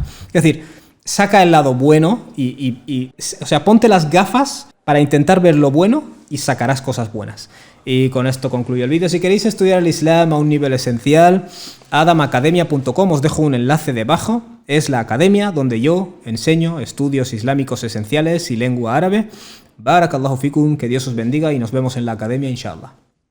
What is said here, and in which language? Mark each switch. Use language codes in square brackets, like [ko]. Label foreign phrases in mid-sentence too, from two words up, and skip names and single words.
[es] Es decir, saca el lado bueno o sea, ponte las gafas para intentar ver lo bueno y sacarás cosas buenas. Y con esto concluyo el vídeo. Si queréis estudiar el Islam a un nivel esencial, adamacademia.com, os dejo un enlace debajo. Es la academia donde yo enseño estudios islámicos esenciales y lengua árabe. [ar] بارك الله فيكم, [es] que Dios os bendiga y nos vemos en la academia, inshallah.